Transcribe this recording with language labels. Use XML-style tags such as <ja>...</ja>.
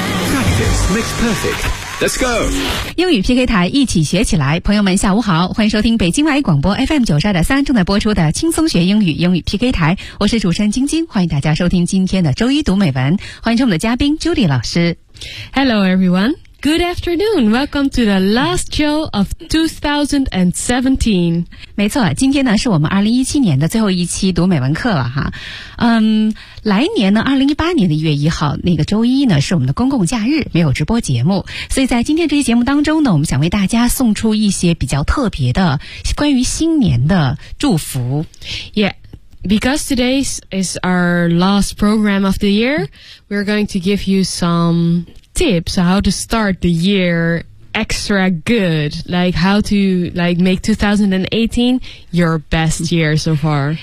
<en>Practice makes perfect。 Let's go!</en> <zh>英语 PK 台一起学起来，朋友们下午好，欢迎收听北京外语广播 FM92.3 正在播出的轻松学英语英语 PK 台，我是主持人晶晶，欢迎大家收听今天的周一读美文，欢迎我们的嘉宾 Judy 老师。</zh> <en>Hello everyone, good afternoon, welcome to the last show of 2017.</en> <zh>没错，今天呢是我们2017年的最后一期读美文课了哈。来年呢2018年的1月1号那个周一呢是我们的公共假日，没有直播节目，所以在今天这期节目当中呢，我们想为大家送出一些比较特别的关于新年的祝福。</zh> <en>Yeah, because today is our last program of the year, we're going to give you some tips how to start the year extra good, like how to like make 2018 your best year so far.</en>